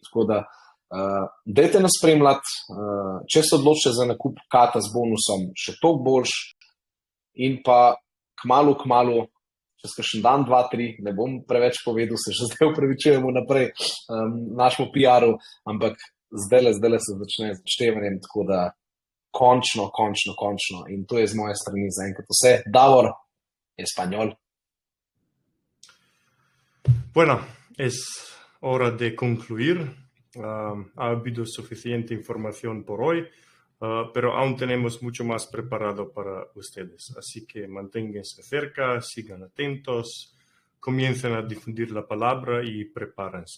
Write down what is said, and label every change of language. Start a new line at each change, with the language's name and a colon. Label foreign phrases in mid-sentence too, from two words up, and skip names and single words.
Slovenian: Tako da dajte nas spremljati, če se odločite za nakup kata z bonusom, še toliko boljš, in pa kmalu čez kakšen dan, 2, 3, ne bom preveč povedal, se že zdaj upravičujemo naprej našemu PR-u, ampak zdaj se začne z odštevanjem, tako da končno. In to je z moje strani zaenkrat vse. Davor,
Spanish: Espanol. Bueno, es hora de concluir. Ha habido suficiente información por hoy, pero aún tenemos mucho más preparado para ustedes. Así que manténganse cerca, sigan atentos, comiencen a difundir la palabra y prepárense.